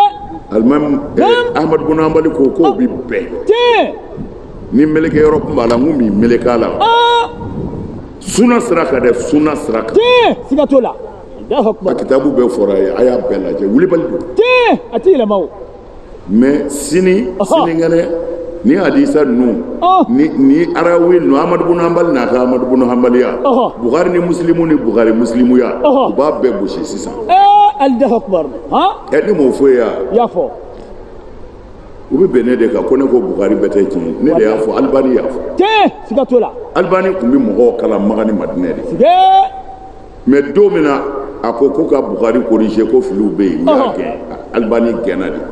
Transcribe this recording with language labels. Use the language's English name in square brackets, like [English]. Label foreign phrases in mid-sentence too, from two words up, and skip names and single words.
[Bambara] alimami Ahmadu Bunu Hanbali ko k'o bi bɛn ni meleke yɔrɔ tun b'a la n kun b'i meleke a la suna sira kan dɛ suna sira kan siga t'o la a kitabu bɛɛ fɔra a ye a y'a bɛɛ lajɛ wulibali don a tɛ yɛlɛma o mais sinikɛnɛ ni hadisa ninnu ni arawi ninnu Ahmadu Bunu Hanbali n'a ka Ahmadu Bunu Hanbaliya Bukhari ni Muslimu ni Bukhari Muslimuya u b'a bɛɛ gosi sisan [Arabic] الله أكبر [Bambara] ne m'o fɔ ye i y'a fɔ u bɛ bɛn ne de kan ko ne ko Bukhari bɛɛ tɛ tiɲɛ ne de y'a fɔ Albani y'a fɔ siga t'o la Albani tun bɛ mɔgɔw kalan Maka ni Madinɛ de mais don min na a ko ka Bukhari corriger ko filiw bɛ yen u y'a gɛn Albani gɛnna de